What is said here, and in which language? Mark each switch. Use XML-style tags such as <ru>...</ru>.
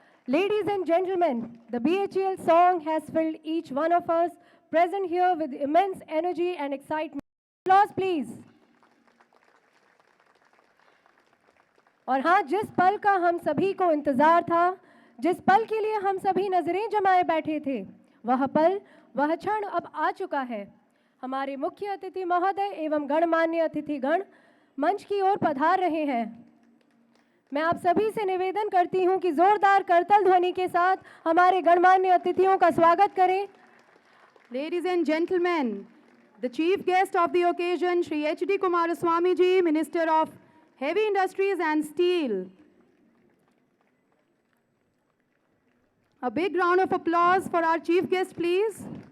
<en>Ladies and gentlemen, the BHEL song has filled each one of us present here with immense energy and excitement. Applause, please.</en> <hi>और हाँ, जिस पल का हम सभी को इंतजार था, जिस पल के लिए हम सभी नजरें जमाए बैठे थे, वह पल, वह क्षण अब आ चुका है। हमारे मुख्य अतिथि महोदय एवं गणमान्य अतिथिगण मंच की ओर पधार रहे हैं। मैं आप सभी से निवेदन करती हूं कि जोरदार करतल ध्वनि के साथ हमारे गणमान्य अतिथियों का स्वागत करें।</hi> <en>Ladies and gentlemen, the chief guest of the occasion, Shri H.D. Kumaraswamy ji, Minister of Heavy Industries and Steel. A big round of applause for our chief guest, please.</en>